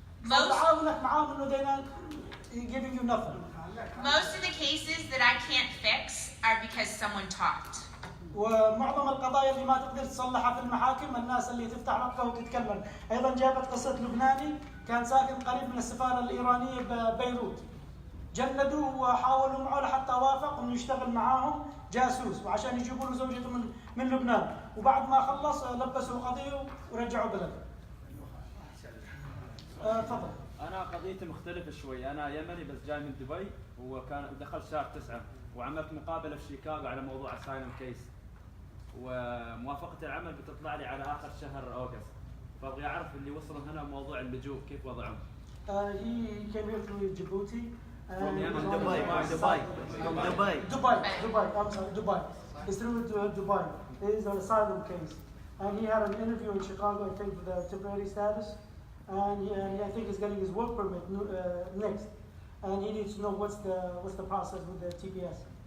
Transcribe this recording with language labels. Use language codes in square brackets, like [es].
[ar] تعاونك معاهم انه [en] they're giving you nothing. Most of the cases that I can't fix are because someone talked. [ar] ومعظم القضايا اللي ما تقدر تصلحها في المحاكم الناس اللي تفتح بقها وتتكلم. ايضا جابت قصه لبناني كان ساكن قريب من السفاره الايرانيه ببيروت، جندوه وحاولوا معه لحتى وافق انه يشتغل معاهم جاسوس وعشان يجيبوا له زوجته من لبنان، وبعد ما خلص لبسوا قضيه ورجعوا بلده. تفضل. انا قضيتي مختلفه شوي، انا يمني بس جاي من دبي، وكان دخلت شهر 9 وعملت مقابله في شيكاغو على موضوع اسايلم كيس، وموافقه العمل بتطلع لي على اخر شهر اوغست، فابغى اعرف اللي وصلوا هنا موضوع اللجوء كيف وضعهم. [en] He came here through Djibouti. From Dubai. I'm sorry, Dubai. It's through Dubai. It is an asylum case, and he had an interview in Chicago, I think, for the temporary status, and I think he's getting his work permit next, and he needs to know what's the process with the TPS.